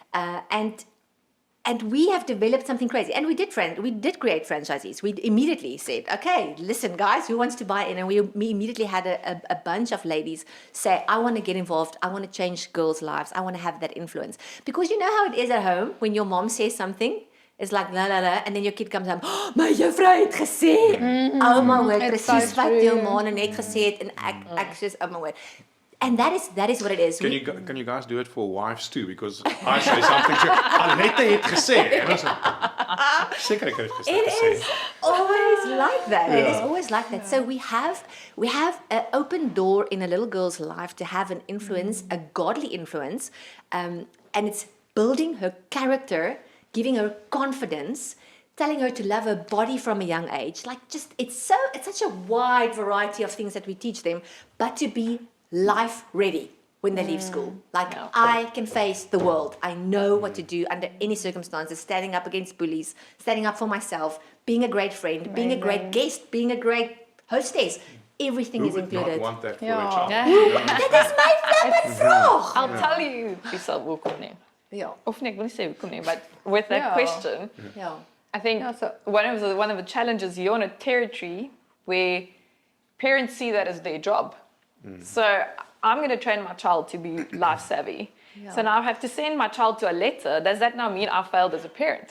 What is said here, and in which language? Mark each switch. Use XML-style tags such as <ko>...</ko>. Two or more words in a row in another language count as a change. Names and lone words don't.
<en>And we have developed something crazy. And we did create franchisees. We immediately said, okay, listen, guys, who wants to buy in? And we immediately had a bunch of ladies say, I want to get involved. I want to change girls' lives. I want to have that influence. Because you know how it is at home when your mom says something, it's like la la la, and then your kid comes home,</en> <af>oh, my juffrou het gesê.</af> <en>Oh my word,</en> <af>presies wat jou ma net gesê het, en ek sê,</af> <en>oh my word. And that is what it is. Can you guys do it for wives too? Because I say something to Aletté</en> <af>het gesê. En dan seker ek het gesê.</af> <en>It is always like that. Yeah. It is always like that. So we have an open door in a little girl's life to have an influence, a godly influence, and it's building her character, giving her confidence, telling her to love her body from a young age. Like it's such a wide variety of things that we teach them, but to be life ready when they leave school. Like, I can face the world. I know what to do under any circumstances, standing up against bullies, standing up for myself, being a great friend, being a great guest, being a great hostess. Everything is included. Who would not want that for a child? That is my flippin' vraag. I'll tell you,</en> <af>Bisal, hoekom nie. Ja. Of nie, ek wil nie sê hoekom nie,</af> <en>but with that question, Ja. I think one of the challenges, you're on a territory where parents see that as their job. So I'm going to train my child to be life savvy. Yeah. So now I have to send my child to Aletté. Does that now mean I failed as a parent?</en>